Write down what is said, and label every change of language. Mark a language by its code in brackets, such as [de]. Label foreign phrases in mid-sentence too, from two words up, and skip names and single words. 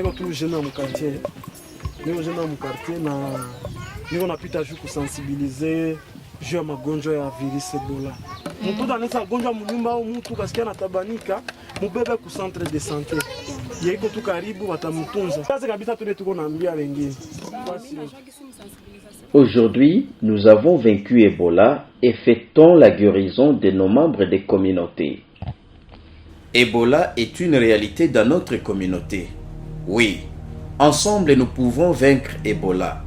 [sw] jeune mu quartier. Niko jeune mu quartier na niko napita juu kusensibiliser juu ya magonjwa ya virusi Ebola. Mtu anaweza gonjwa mnyumba au mtu kasikia anatabanika, mubebe ku [fr] centre de santé. [sw] Yeko tu karibu watamtunza. Sasa kabisa tule tuko naambia wengine. [fr] Aujourd'hui, nous avons vaincu Ebola et fêtons la guérison de nos membres des communautés. Ebola est une réalité dans notre communauté. Oui, ensemble nous pouvons vaincre Ebola.